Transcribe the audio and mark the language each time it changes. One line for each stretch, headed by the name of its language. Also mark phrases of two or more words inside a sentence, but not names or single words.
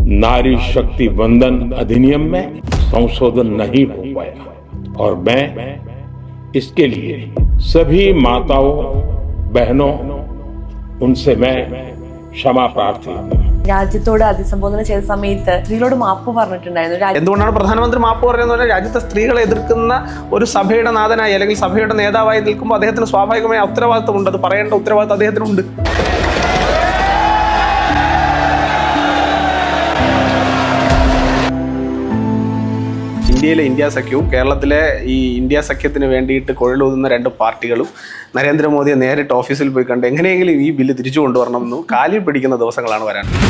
Hindi: नारी शक्ति वंदन अधिनियम में संशोधन नहीं हो पाया और मैं इसके लिए सभी माताओं बहनों उनसे मैं क्षमा प्रार्थी हूँ.
Malayalam: രാജ്യത്തോട് അഭിസംബോധന ചെയ്ത സമയത്ത് സ്ത്രീകളോട് മാപ്പ് പറഞ്ഞിട്ടുണ്ടായിരുന്നു. എന്തുകൊണ്ടാണ് പ്രധാനമന്ത്രി മാപ്പ് പറയുന്നത് പറഞ്ഞാൽ രാജ്യത്തെ സ്ത്രീകളെ എതിർക്കുന്ന ഒരു സഭയുടെ നാഥനായി അല്ലെങ്കിൽ സഭയുടെ നേതാവായി നിൽക്കുമ്പോൾ അദ്ദേഹത്തിന് സ്വാഭാവികമായ ഉത്തരവാദിത്തമുണ്ട്. അത് പറയേണ്ട ഉത്തരവാദിത്തം അദ്ദേഹത്തിനുണ്ട്. ഇന്ത്യയിലെ ഇന്ത്യ സഖ്യവും കേരളത്തിലെ ഈ ഇന്ത്യ സഖ്യത്തിന് വേണ്ടിയിട്ട് കുഴലൂതുന്ന രണ്ട് പാർട്ടികളും നരേന്ദ്രമോദിയെ നേരിട്ട് ഓഫീസിൽ പോയി കണ്ട് എങ്ങനെയെങ്കിലും ഈ ബില്ല് തിരിച്ചു കൊണ്ടുവരണമെന്നും കാലിൽ പിടിക്കുന്ന ദിവസങ്ങളാണ് വരാൻ.